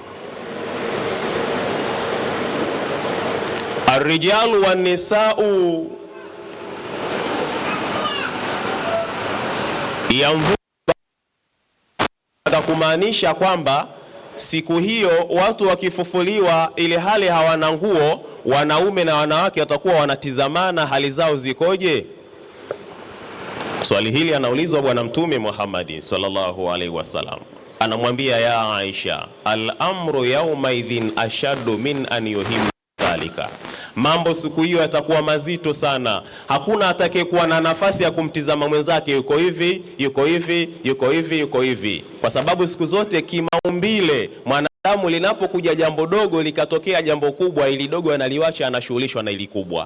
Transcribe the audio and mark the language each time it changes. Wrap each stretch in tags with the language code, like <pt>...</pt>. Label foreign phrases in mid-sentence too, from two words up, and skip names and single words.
<ar>الرجال والنساء</ar> <sw>kumaanisha kwamba siku hiyo watu wakifufuliwa ile hali hawana nguo, wanaume na wanawake watakuwa wanatizamana hali zao zikoje? Swali hili anaulizwa bwana Mtume Muhammad</sw> <ar>صلى الله عليه وسلم,</ar> <sw>anamwambia ya Aisha,</sw> <ar>الأمر يومئذ أشد من أن يهم ذلك,</ar> <sw>mambo siku hiyo yatakuwa mazito sana, hakuna atakayekuwa na nafasi ya kumtizama mwenzake yuko hivi, yuko hivi, yuko hivi, yuko hivi, kwa sababu siku zote kimaumbile mwanadamu linapokuja jambo dogo likatokea jambo kubwa, ili dogo analiwacha, anashughulishwa na ili kubwa.</sw>